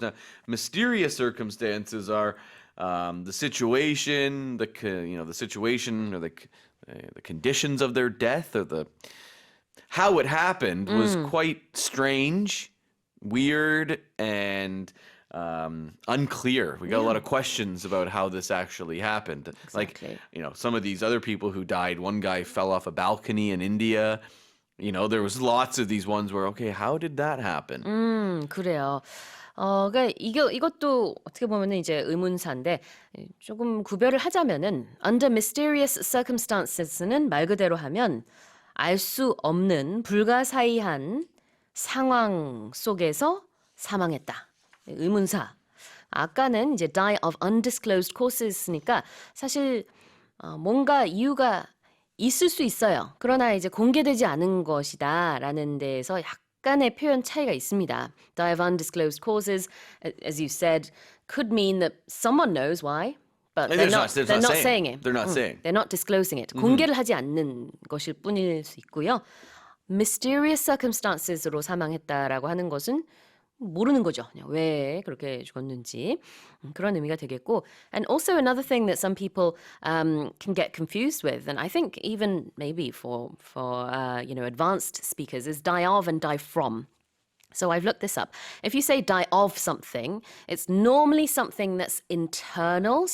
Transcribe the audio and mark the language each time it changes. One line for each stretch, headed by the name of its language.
English: Now, mysterious circumstances are the situation, the situation or the conditions of their death or how it happened was quite strange, weird, and unclear. We got a lot of questions about how this actually happened. Exactly. Like, some of these other people who died, one guy fell off a balcony in India. There was lots of these ones where, okay, how did that happen?
Korean: 그래요. 그러니까 이것도 어떻게 보면은 이제 의문사인데 조금 구별을 하자면은
English: under mysterious circumstances
Korean: 는 말 그대로 하면 알 수 없는 불가사의한 상황 속에서 사망했다. 의문사. 아까는 이제
English: die of undisclosed causes
Korean: 니까 사실 뭔가 이유가 있을 수 있어요. 그러나 이제 공개되지 않은 것이다라는 데에서 약간의 표현 차이가 있습니다.
English: Die of undisclosed causes, as you said, could mean that someone knows why, but they're not saying it. They're not saying. They're not disclosing it.
Korean: 공개를 하지 않는 것일 뿐일 수 있고요.
English: Mysterious circumstances
Korean: 로 사망했다라고 하는 것은 모르는 거죠. 그냥 왜 그렇게 죽었는지 그런 의미가 되겠고,
English: and also another thing that some people can get confused with, and I think even maybe for advanced speakers, is die of and die from. So I've looked this up. If you say die of something, it's normally something that's internal.